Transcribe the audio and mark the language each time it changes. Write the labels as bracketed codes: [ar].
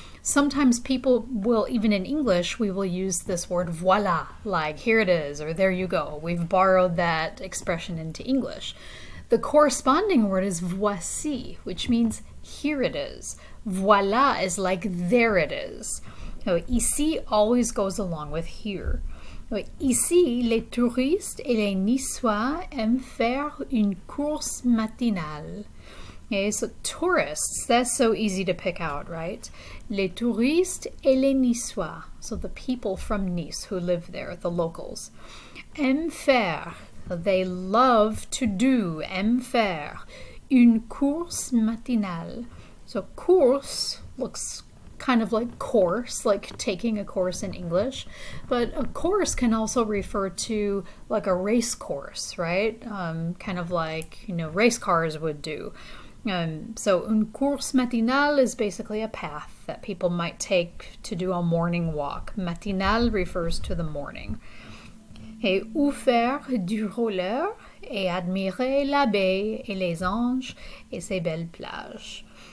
[en] Sometimes people will, even in English, we will use this word voilà, like here it is, or there you go. We've borrowed that expression into English. The corresponding word is voici, which means here it is. Voilà is like there it is. So ici always goes along with here. [fr] Ici, les touristes et les Niçois aiment faire une course matinale. [en] Okay, so tourists, that's so easy to pick out, right? [fr] Les touristes et les Niçois, [en] so the people from Nice who live there, the locals. [fr] Aiment faire, [en] they love to do, [fr] aiment faire, une course matinale. [en] So course looks kind of like course, like taking a course in English, but a course can also refer to like a race course, right? Kind of like, race cars would do. So [fr] une course matinale [en] is basically a path that people might take to do a morning walk. Matinale refers to the morning. [fr] Et ou faire du roller et admirer la baie et les anges et ses belles plages.